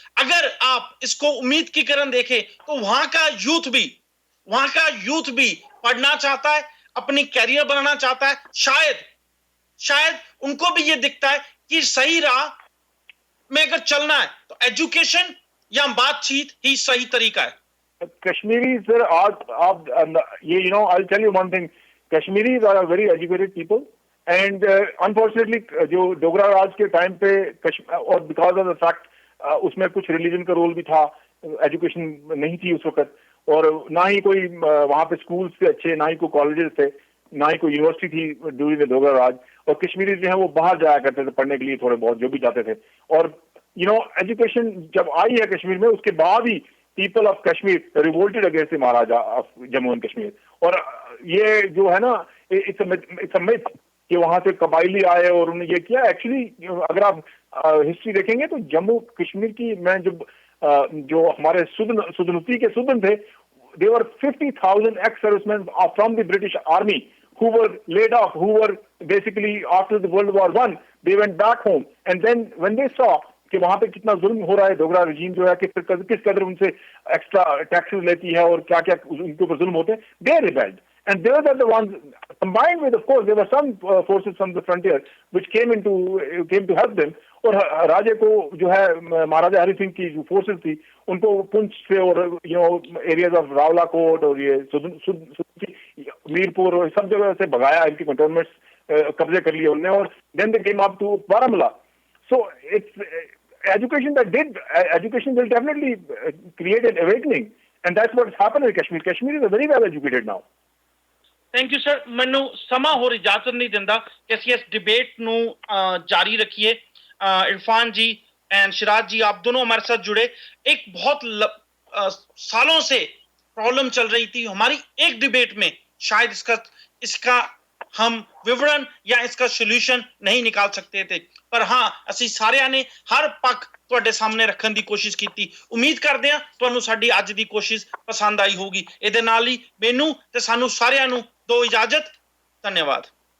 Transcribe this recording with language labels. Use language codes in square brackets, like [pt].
[hi] अगर आप इसको उम्मीद की किरण देखें तो वहां का यूथ भी पढ़ना चाहता है, अपनी कैरियर बनाना चाहता है, शायद उनको भी ये दिखता है कि सही राह में अगर चलना है तो एजुकेशन या बातचीत ही सही तरीका है। [en] Kashmiris, sir, I'll tell you one thing. Kashmiris are a very educated people, and unfortunately, [hi] जो डोगरा राज के टाइम पे और [en] because of the fact [hi] उसमें कुछ रिलीजन का रोल भी था, एजुकेशन नहीं थी उस वक्त, और ना ही कोई वहाँ पे स्कूल्स थे अच्छे, ना ही कोई कॉलेजेस थे, ना ही कोई यूनिवर्सिटी थी [en] during the [hi] डोगरा राज। और कश्मीरी जो है वो बाहर जाया करते थे पढ़ने के लिए, थोड़े बहुत जो भी जाते थे। और एजुकेशन जब आई है कश्मीर में, उसके बाद ही [en] People of Kashmir revolted against the maharaja of Jammu and Kashmir. [hi] और ये जो है ना, [en] it's a myth [hi] कि वहां से कबाइली आए और उन्होंने ये किया। एक्चुअली अगर आप हिस्ट्री देखेंगे तो जम्मू कश्मीर की, मैं जो हमारे सुदनती के सुदन थे, [en] there were 50,000 ex-servicemen from the British Army who were laid off, who were basically after the World War I, they went back home, and then when they saw [hi] कि वहां पे कितना जुल्म हो रहा है, डोगरा रजीम जो है किस कदर उनसे एक्स्ट्रा टैक्सेस लेती है और क्या क्या उनके ऊपर जुल्म होते हैं, [en] they rebelled. And those are the ones, combined with, of course, there were some forces from the frontier which came to help them. [hi] और राजे को जो है महाराजा हरि सिंह की जो फोर्सेस थी, उनको पुंछ से और एरियाज ऑफ रावलाकोट और ये मीरपुर और सब जगह से भगाया, इनकी कंटोनमेंट्स कब्जे कर लिए उन्होंने, और [en] then they came up to [hi] Baramulla. [en] So it's education will definitely create an awakening, and that's what's happened in Kashmir. Kashmir is very well educated now. [pa] Thank you sir. ਮੈਨੂੰ ਸਮਾਂ ਹੋਰ ਇਜਾਜ਼ਤ ਨਹੀਂ ਦਿੰਦਾ ਕਿ ਅਸੀਂ ਇਸ डिबेट ਨੂੰ [hi] जारी रखिए। इरफान जी एंड शिराज जी, आप दोनों हमारे साथ जुड़े। एक बहुत सालों से प्रॉब्लम चल रही थी हमारी एक डिबेट में, शायद इसका हम विवरण या इसका सोल्यूशन नहीं निकाल सकते थे, पर हाँ [pa] ਅਸੀਂ ਸਾਰਿਆਂ ਨੇ ਹਰ ਪੱਖ ਤੁਹਾਡੇ ਸਾਹਮਣੇ ਰੱਖਣ ਦੀ ਕੋਸ਼ਿਸ਼ ਕੀਤੀ। ਉਮੀਦ ਕਰਦੇ ਹਾਂ ਤੁਹਾਨੂੰ ਸਾਡੀ ਅੱਜ ਦੀ ਕੋਸ਼ਿਸ਼ ਪਸੰਦ ਆਈ ਹੋਊਗੀ। ਇਹਦੇ ਨਾਲ ਹੀ ਮੈਨੂੰ ਤੇ ਸਾਨੂੰ ਸਾਰਿਆਂ ਨੂੰ ਦੋ ਇਜਾਜ਼ਤ। ਧੰਨਵਾਦ।